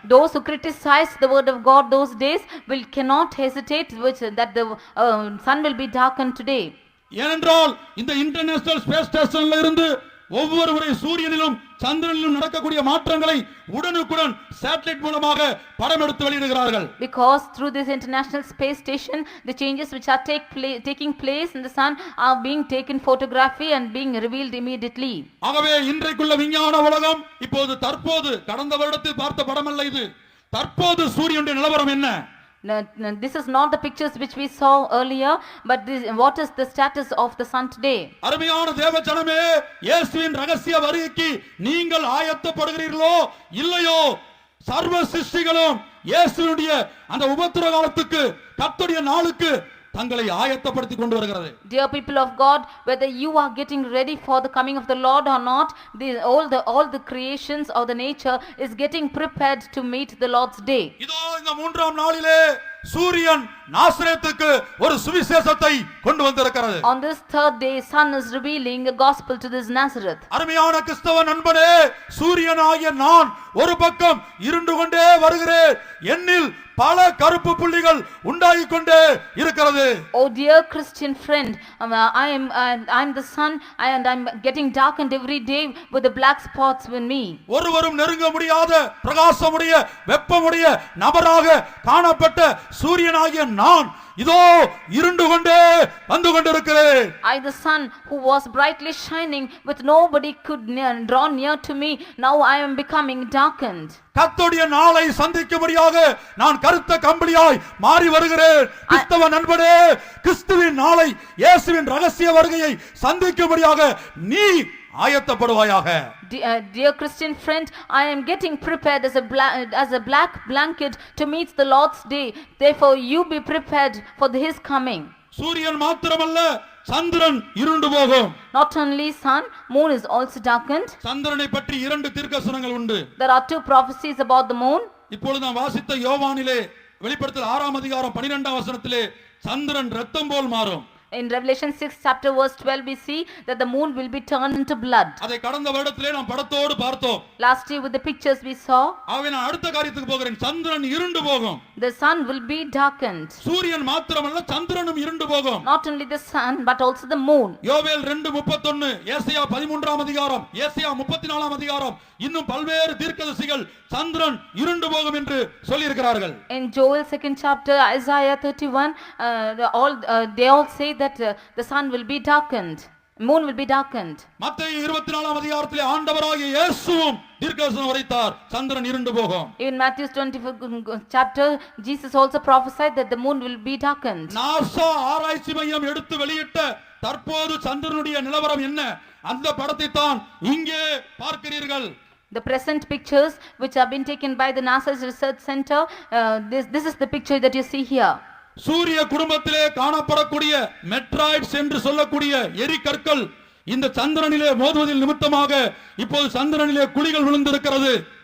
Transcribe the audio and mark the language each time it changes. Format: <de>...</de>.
<en>those who criticized the word of God those days cannot hesitate that the sun will be darkened today.</en> <ta>ஏனென்றால் இந்த international space ஸ்டேஷன்ல இருந்து ஒவ்வொரு முறை சூரியனிலும் சந்திரனிலும் நடக்கக்கூடிய மாற்றங்களை உடனுக்குடன் சேட்டலைட் மூலமாக படம் எடுத்து வெளியிடுகிறார்கள்.</ta> <en>Because through this international space station the changes which are taking place in the sun are being taken photography and being revealed immediately.</en> <ta>ஆகவே இன்றைக்குள்ள விஞ்ஞான உலகம் இப்போது தற்போது கடந்த வருடத்தில் பார்த்த படம் அல்ல இது. தற்போது சூரியனுடைய நிலவரம் என்ன?</ta> <en>This is not the pictures which we saw earlier, but what is the status of the sun today?</en> <ta>அருமையான தேவஜனமே, இயேசுவின் ரகசிய வருகைக்கு நீங்கள் ஆயத்தப்படுகிறீர்களோ இல்லையோ? சர்வ சிருஷ்டிகளும் இயேசுவுடைய அந்த உபத்திர காலத்துக்கு, கர்த்தருடைய நாளுக்கு தங்களை ஆயத்தப்படுத்திக் கொண்டு வருகிறது.</ta> <en>Dear people of God, whether you are getting ready for the coming of the Lord or not, all the creations of the nature is getting prepared to meet the Lord's day.</en> <ta>இதோ இந்த மூன்றாம் நாளிலே சூரியன் நாசரேத்துக்கு ஒரு சுவிசேஷத்தை கொண்டு வந்திருக்கிறது.</ta> <en>On this third day, sun is revealing a gospel to this Nazareth.</en> <ta>அருமையான கிறிஸ்தவ நண்பனே, சூரியனாகிய நான் ஒரு பக்கம் இருண்டு கொண்டே வருகிறேன், என்னில் பல கருப்பு புள்ளிகள் உண்டாகிக் கொண்டே இருக்கிறது.</ta> <en>Oh dear Christian friend, I am the sun and I'm getting darkened every day with the black spots in me.</en> <ta>ஒருவரும் நெருங்க முடியாத பிரகாசமுடைய வெப்பமுடைய நபராக காணப்பட்ட சூரியனாகிய நான் இதோ இருண்டு கொண்டே வந்து கொண்டிருக்கிறேன்.</ta> <en>I the sun who was brightly shining with nobody could draw near to me, now I am becoming darkened.</en> <ta>கர்த்தருடைய நாளை சந்திக்கும்படியாக நான் கருத்த கம்பளியாய் மாறி வருகிறேன். கிறிஸ்தவ நண்பனே, கிறிஸ்துவின் நாளை, இயேசுவின் ரகசிய வருகையை சந்திக்கும்படியாக நீ ஆயத்தப்படுவாயாக.</ta> <en>Dear Christian friend, I am getting prepared as a black blanket to meet the Lord's day. Therefore you be prepared for his coming.</en> <ta>சூரியன் மாத்திரமல்ல, சந்திரன் இருண்டு போகும்.</ta> <en>Not only sun, moon is also darkened.</en> <ta>சந்திரனை பற்றி இரண்டு தீர்க்கதரிசனங்கள் உண்டு.</ta> <en>There are two prophecies about the moon.</en> <ta>இப்பொழுது நாம் வாசித்த யோவானிலே வெளிப்படுத்தல் 6ஆம் அதிகாரம் 12ஆம் வசனத்திலே சந்திரன் இரத்தம் போல் மாறும்.</ta> <en>In Revelation 6 chapter verse 12 we see that the moon will be turned into blood.</en> <ta>அதை கடந்த வருடத்திலே நாம் படத்தோடு பார்த்தோம்.</ta> <en>Last year with the pictures we saw.</en> <ta>ஆகவே நான் அடுத்த காரியத்துக்கு போகிறேன். சந்திரன் இருண்டு போகும்.</ta> <en>The sun will be darkened.</en> <ta>சூரியன் மாத்திரமல்ல, சந்திரனும் இருண்டு போகும்.</ta> <en>Not only the sun but also the moon.</en> <ta>யோவேல் 2:31, ஏசாயா 13ஆம் அதிகாரம், ஏசாயா 34ஆம் அதிகாரம், இன்னும் பல்வேறு தீர்க்கதரிசிகள் சந்திரன் இருண்டு போகும் என்று சொல்லி இருக்கிறார்கள்.</ta> <en>In Joel 2nd chapter, Isaiah 31, they all say that the sun will be darkened, moon will be darkened.</en> <ta>மத்தேயு 24ஆம் அதிகாரத்திலே ஆண்டவராகிய இயேசுவும் தீர்க்கதரிசனம் உரைத்தார், சந்திரன் இருண்டு போகும்.</ta> <en>In Matthew 24 chapter, Jesus also prophesied that the moon will be darkened.</en> <ta>NASA ஆராய்ச்சி மையம் எடுத்து வெளியிட்ட தற்போது சந்திரனுடைய நிலவரம் என்ன? அந்த படத்தை தான் இங்கே பார்க்கிறீர்கள்.</ta> <en>The present pictures which have been taken by the NASA's research center, this is the picture that you see here.</en> <ta>சூரிய குடும்பத்திலே காணப்படக்கூடிய மெட்ராய்ட்ஸ் என்று சொல்லக்கூடிய எரிகற்கள் இந்த சந்திரனிலே மோதுவதில் நிமித்தமாக இப்போது சந்திரனிலே குழிகள் விழுந்திருக்கிறது.</ta>